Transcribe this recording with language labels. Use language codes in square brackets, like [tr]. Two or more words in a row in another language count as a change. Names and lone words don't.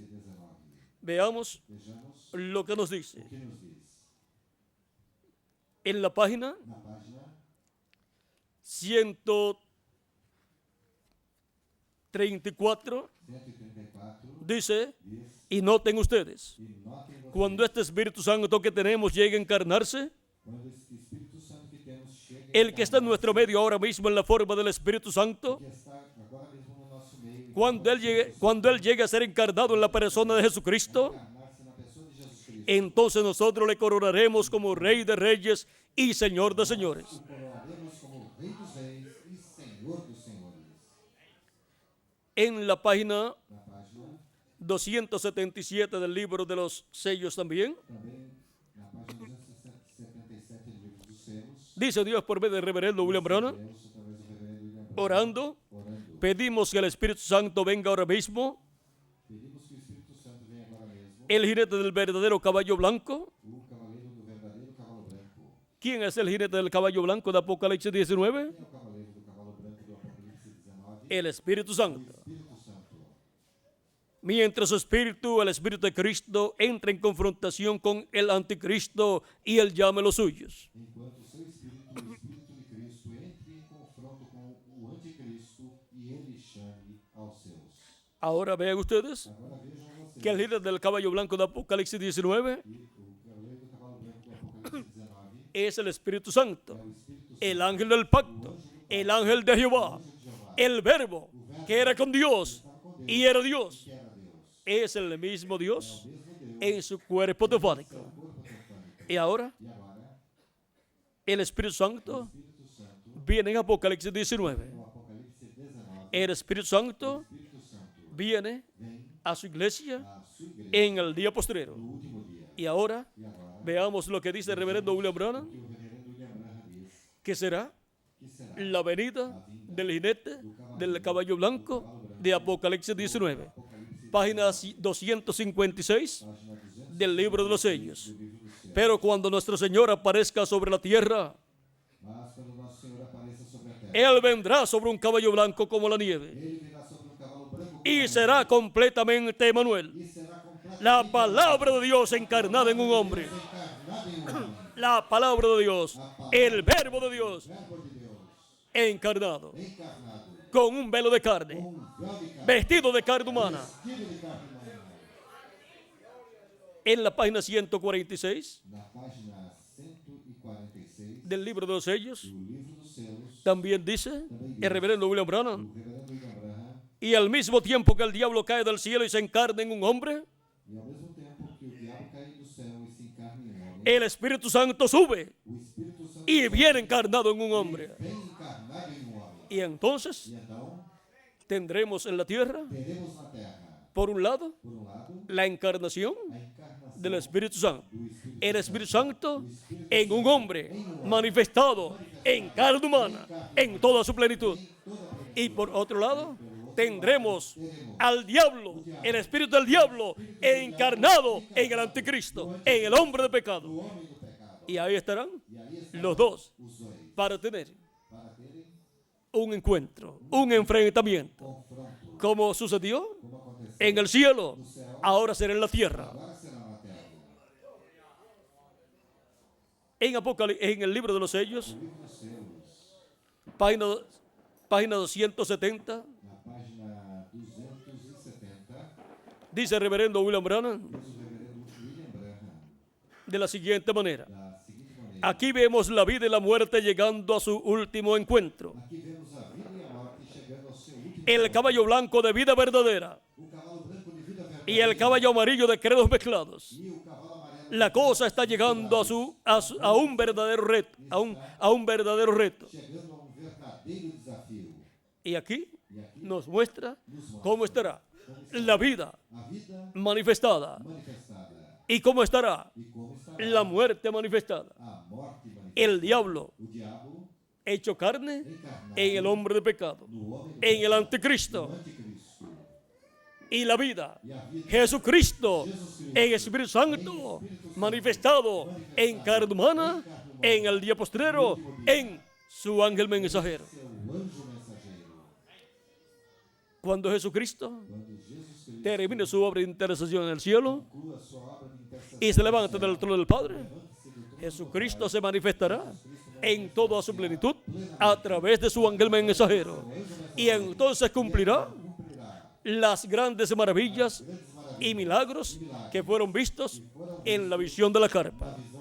[es] Veamos lo que nos dice. En la página [pt] na página [es] 134 [pt] 134, [es] dice, [pt] diz, [es] y noten ustedes, [pt] e notem vocês, [es] cuando este Espíritu Santo que tenemos llegue a encarnarse, [pt] quando esse Espírito Santo que temos chega [es] el que está en nuestro medio ahora mismo en la forma del Espíritu Santo, [pt] que está agora mesmo no nosso meio, [es] cuando él llegue a ser encarnado en la persona de Jesucristo, [pt] encarnar-se na pessoa de Jesus Cristo, [es] entonces nosotros le coronaremos como Rey de Reyes y Señor de Señores. [pt] o coroaremos como Rei dos Reis e Senhor dos Senhores. [es] En la página [pt] Na página [es] 277 del libro de los sellos también, [pt] também, na página 277 do livro dos selos, [es] dice Dios por medio del reverendo William Branham, [pt] Deus, através do reverendo William Branham, [es] orando, [pt] orando, [es] pedimos que el Espíritu Santo venga ahora mismo, [pt] pedimos que o Espírito Santo venha agora mesmo, [es] el jinete del verdadero caballo blanco. [pt] o cavaleiro do verdadeiro cavalo branco. [es] ¿Quién es el jinete del caballo blanco de Apocalipsis 19? [pt] Quem é o cavaleiro do cavalo branco do Apocalipse 19? [es] El Espíritu Santo. [pt] Espírito Santo. [es] Mientras su espíritu, el Espíritu de Cristo, entra en confrontación con el anticristo y él llame los suyos. [pt] Enquanto seu espírito, o Espírito de Cristo, entre em confronto com o anticristo e ele chame aos seus. [es] Ahora vean ustedes [pt] Agora vejam vocês [es] que el jinete del caballo blanco de Apocalipsis 19 [pt] que o cavaleiro do cavalo branco do Apocalipse 19 [es] es el Espíritu Santo, [pt] é o Espírito Santo, [es] el ángel del pacto, el ángel de Jehová, el verbo que era con Dios y era Dios. [pt] que era Deus, [es] Es el mismo Dios [pt] mesmo Deus, [es] en su cuerpo teofánico. [pt] corpo teofânico. [es] Y ahora [pt] E agora, [es] el Espíritu Santo [pt] Espírito Santo, [es] viene en Apocalipsis 19. [pt] no Apocalipse 19, [es] El Espíritu Santo [pt] Espírito Santo [es] viene [pt] vem [es] a su iglesia [pt] à sua igreja [es] en el día postrero. [pt] no último dia. [es] Y ahora [pt] E agora, [es] veamos lo que dice el reverendo William Branham, [pt] que o reverendo William Branham diz, [es] que será [pt] que será [es] la venida del jinete del caballo blanco de Apocalipsis 19. Página 256 [pt] página 200 [es] del libro de los sellos. [pt] do livro do céu. [es] Pero cuando nuestro Señor aparezca sobre la tierra, [pt] Mas quando nosso Senhor apareça sobre a terra, [es] Él vendrá sobre un caballo blanco como la nieve [pt] ele virá sobre um cavalo branco como [es] y [pt] a [es] será completamente Emanuel, [pt] neve, e será completamente [es] la palabra de Dios encarnada en un hombre. [pt] encarnado em um homem. [es] La palabra de Dios, el verbo de Dios [pt] Verbo de Deus, [es] encarnado, [pt] encarnado, [es] con un velo de carne, [pt] com véu de carne, [es] vestido de carne humana. [pt] vestido de carne humana. [es] En la página 146 [pt] Na página 146 [es] del libro de los sellos, [pt] do livro dos selos, [es] también dice el reverendo William Branham, [pt] o reverendo William Branham, [es] y al mismo tiempo que el diablo cae del cielo y se encarna en un hombre, [pt] e ao mesmo tempo que o diabo cai do céu e se encarna em homem, [es] el Espíritu Santo sube [pt] o Espírito Santo [es] y viene encarnado en un hombre. [pt] vem encarnado em um homem. [es] Y entonces [pt] E então, [es] tendremos en la tierra, [pt] teremos na terra, [es] por un lado, [pt] por um lado, [es] la encarnación [pt] a encarnação [es] del Espíritu Santo. [pt] do Espírito [es] El Espíritu Santo en un hombre manifestado en carne humana, en toda su plenitud. Y por otro lado, tendremos al diablo, el espíritu del diablo, encarnado en el anticristo, en el hombre de pecado. [pt] do homem do pecado. [es] Y ahí estarán [pt] E aí está [es] los dos [pt] os dois, [es] para tener [pt] para terem [es] un encuentro, un enfrentamiento, [pt] confronto, [es] como sucedió [pt] como aconteceu [es] en el cielo, [pt] no céu, [es] ahora será en la tierra. [pt] agora será na terra. [es] En el libro de los sellos, [pt] O livro dos selos, [es] página 270, [pt] na página 270, [es] dice el reverendo William Branham [pt] diz o reverendo William Branham [es] de la siguiente manera. [pt] da seguinte maneira: [es] Aquí vemos la vida y la muerte llegando a su último encuentro. [pt] aqui vemos a vida e a morte chegando ao seu último [es] El caballo blanco de vida verdadera [pt] o cavalo branco de vida verdadeira [es] y el caballo amarillo de credos mezclados. [pt] e o cavalo amarelo [es] La cosa está llegando a un verdadero reto, a un verdadero reto. [pt] chegando a um verdadeiro desafio. [es] Y aquí [pt] E aqui [es] nos muestra cómo estará la vida [pt] a vida [es] manifestada [pt] manifestada [es] y cómo estará [pt] e como estará [es] la muerte manifestada. [pt] a morte manifestada. [es] El diablo [pt] O diabo [es] hecho carne [pt] encarnado [es] en el hombre de pecado, [pt] no homem do [es] en el [pt] pecado, [es] anticristo, [pt] no anticristo. [es] y la vida, [pt] E a vida [es] Jesucristo en Espíritu Santo manifestado en carne humana, en el día postrero, en su ángel mensajero. [pt] seu anjo mensageiro. [es] Cuando Jesucristo [pt] Quando Jesus Cristo [es] termine su obra de intercesión en el cielo [pt] conclua sua obra de intercessão [es] y se levante del trono del Padre, [pt] levante-se do trono [es] Jesucristo se manifestará en toda su plenitud a través de su ángel mensajero. Y entonces cumplirá las grandes maravillas y milagros que fueron vistos en la visión de la carpa.